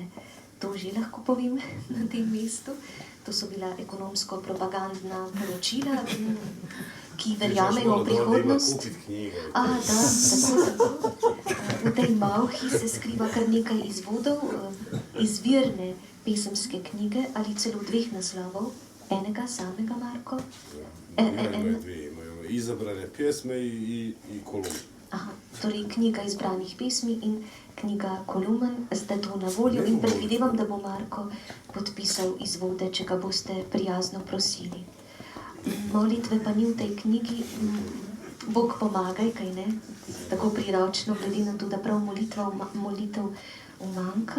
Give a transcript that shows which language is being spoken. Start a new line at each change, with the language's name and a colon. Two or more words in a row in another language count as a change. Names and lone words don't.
Slovenian: To že lahko povem na tem mestu. To so bila ekonomsko-propagandna poročila, ki verjamejo v prihodnost. Da, tako. V tej malhi se skriva kar nekaj izvodov, izvirne pisemske knjige ali celo dveh naslovov, enega samega Marko.
Croatian: Imaju dvije, imaju izabrane pjesme i kolumne. Aha,
Slovenian: torej knjiga izbranih pesmi in knjiga kolumen, sta to na voljo in predvidevam, da bo Marko podpisal izvode, če ga boste prijazno prosili. Molitve pa ni v tej knjigi, Bog pomagaj, kaj ne? Tako priročno, glede na to, da prav molitev umanjka.